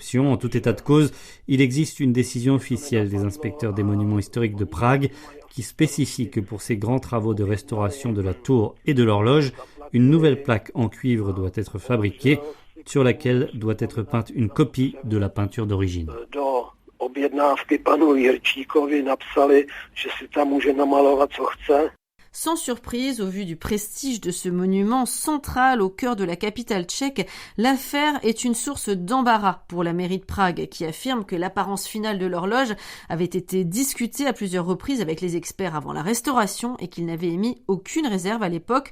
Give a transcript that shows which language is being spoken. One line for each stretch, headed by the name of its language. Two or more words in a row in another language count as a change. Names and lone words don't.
French: En tout état de cause, il existe une décision officielle des inspecteurs des monuments historiques de Prague qui spécifie que pour ces grands travaux de restauration de la tour et de l'horloge, une nouvelle plaque en cuivre doit être fabriquée sur laquelle doit être peinte une copie de la peinture d'origine.
Czech: Objednávky panu Jirčíkovi napsali, že si tam může namalovat, co chce.
French: Sans surprise, au vu du prestige de ce monument central au cœur de la capitale tchèque, l'affaire est une source d'embarras pour la mairie de Prague, qui affirme que l'apparence finale de l'horloge avait été discutée à plusieurs reprises avec les experts avant la restauration et qu'il n'avait émis aucune réserve à l'époque.